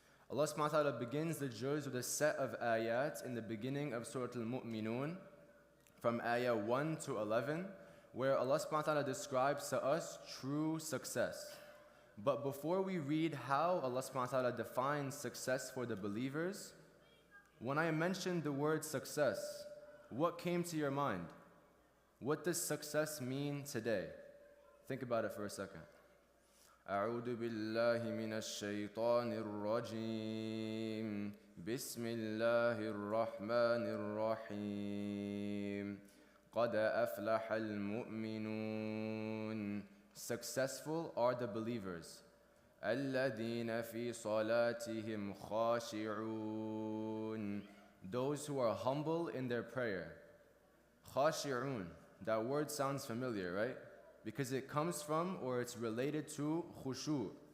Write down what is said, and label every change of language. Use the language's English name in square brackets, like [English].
[English] Allah subhanahu wa ta'ala begins the juz with a set of ayat in the beginning of Surah Al-Mu'minun, from ayah 1 to 11, where Allah subhanahu wa ta'ala describes to us true success. But before we read how Allah subhanahu wa ta'ala defines success for the believers, when I mentioned the word success, what came to your mind? What does success mean today? Think about it for a second. [Arabic] أعوذ بالله من الشيطان الرجيم بسم الله الرحمن الرحيم قد أفلح المؤمنون. [English] Successful are the believers. [Arabic] الذين في صلاتهم خاشعون. [English] Those who are humble in their prayer. [Arabic] خاشعون. [English] That word sounds familiar, right? Because it comes from or it's related to khushu'.